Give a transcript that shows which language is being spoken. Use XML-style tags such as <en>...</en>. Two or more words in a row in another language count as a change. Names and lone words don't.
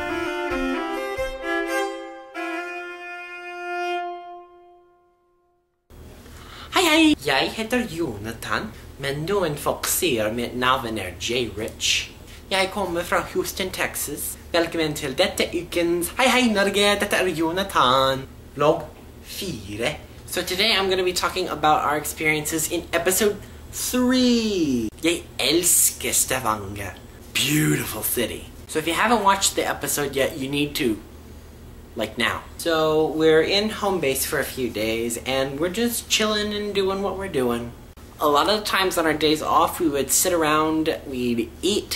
<no>Hei, jeg heter Johnathan, men noen folk sier mitt navn er J-Rich. Jeg kommer fra Houston, Texas. Velkommen til dette ukens Hei Norge, dette er Johnathan. Vlog 4.</no> <en>So today I'm going to be talking about our experiences in episode 3.</en> <no>Jeg elsker Stavanger.</no> <en>Beautiful city. So if you haven't watched the episode yet, you need to. Like now. So we're in home base for a few days and we're just chilling and doing what we're doing. A lot of the times on our days off we would sit around, we'd eat.</en>